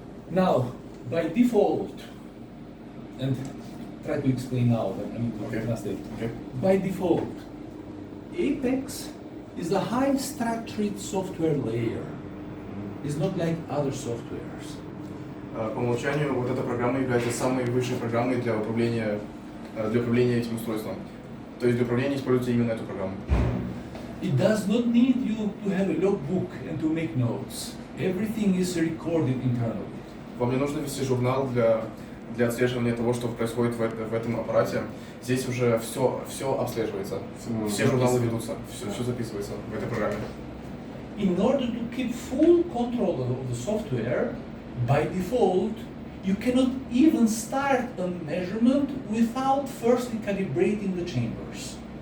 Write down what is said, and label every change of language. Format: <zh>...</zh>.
<en>Now, by default, and try to explain now, but I need to Okay. translate. Okay. By default, Apex is the high structured software layer. It's not like other softwares.</en> <ru>По умолчанию вот эта программа является самой высшей программой для управления этим устройством. То есть для управления используется именно эту программу.</ru> <en>It does not need you to have a logbook and to make notes. Everything is recorded internally.</en> <ru>Вам не нужно вести журнал для отслеживания того, что происходит в этом аппарате. Здесь уже все обслеживается. Все журналы ведутся, все записывается в этой программе.</ru> <en>In order to keep full control of the software, by default, you cannot even start a measurement without firstly calibrating the chambers.</en>